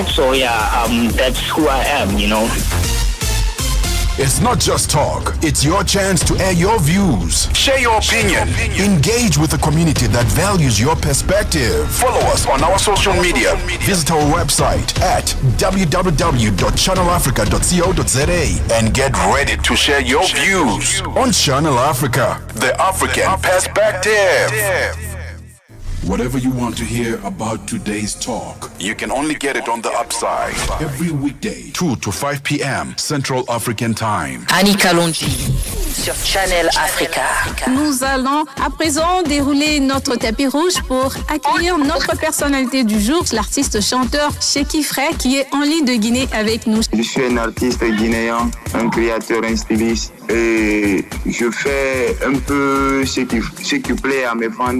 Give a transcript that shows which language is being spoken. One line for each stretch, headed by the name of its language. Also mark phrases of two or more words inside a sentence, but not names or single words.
English: So yeah, that's who I am, you know. It's not just talk, it's your chance to air your views, share your opinion, engage with a community that values your perspective. Follow us on our social media. Visit our website at www.channelafrica.co.za and get ready to share your views on Channel Africa, the African Perspective. Whatever you want to hear about today's talk, you can only get it on The Upside. Every weekday, 2 to 5 p.m. Central African Time.
French: Annie Kalonji sur Channel Africa. Nous allons à présent dérouler notre tapis rouge pour accueillir notre personnalité du jour, l'artiste chanteur Sheky Frey, qui est en ligne de Guinée avec nous. Je suis un artiste guinéen, un créateur, un styliste. et je fais un peu ce qui plaît à mes fans.